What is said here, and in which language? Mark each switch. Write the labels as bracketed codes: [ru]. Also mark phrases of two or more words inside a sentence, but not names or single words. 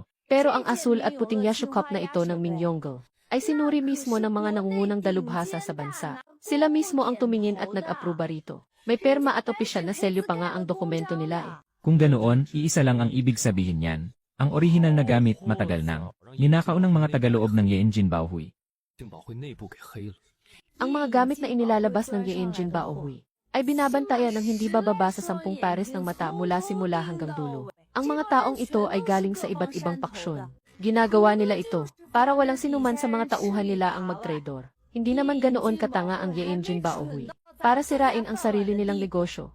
[tl] Pero ang asul at puting Yashu Cup na ito ng Mingyonggo ay sinuri mismo ng mga nangungunang dalubhasa sa bansa. Sila mismo ang tumingin at nag-aproba rito. May perma at opisyal na selyo pa nga ang dokumento nila eh. Kung ganoon, iisa lang ang ibig sabihin niyan. Ang orihinal na gamit matagal nang ninakaw ng mga tagaloob ng Yenjin Baohui. [zh] 定保会内部给黑了。 [tl] Ang mga gamit na inilalabas ng Yenjin Baohui ay binabantayan ng hindi bababa sa 10 pares ng mata mula simula hanggang dulo. Ang mga taong ito ay galing sa iba't ibang paksyon. Ginagawa nila ito para walang sinuman sa mga tauhan nila ang mag-trador. Hindi naman ganoon katanga ang Yenjin Baohui para sirain ang sarili nilang negosyo.